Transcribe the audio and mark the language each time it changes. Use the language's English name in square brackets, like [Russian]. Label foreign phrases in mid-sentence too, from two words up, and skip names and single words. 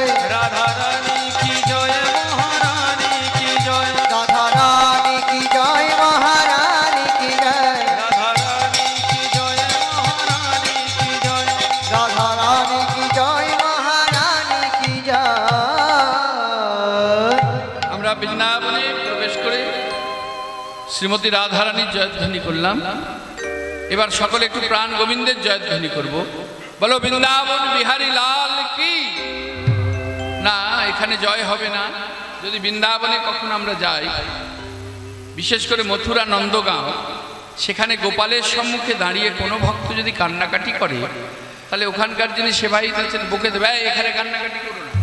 [Hindi] राधा रानी की जय महारानी की जय। राधा रानी की जय महारानी की जय। राधा रानी की जय महारानी की जय। राधा रानी की जय महारानी की जय। [Bangla] আমরা বৃন্দাবনে প্রবেশ করে শ্রীমতী রাধারানীর জয়ধ্বনি করলাম। এবার সকলে একটু প্রাণ গোবিন্দের জয়ধ্বনি করব। বলো বৃন্দাবন বিহারী লাল কি। না, এখানে জয় হবে না। যদি বৃন্দাবনে কখন আমরা যাই, বিশেষ করে মথুরা নন্দগাঁও, সেখানে গোপালের সম্মুখে দাঁড়িয়ে কোনো ভক্ত যদি কান্নাকাটি করে, তাহলে ওখানকার যিনি সেবায়িত আছেন বকে দেবে, "এই, এখানে কান্নাকাটি করো না।"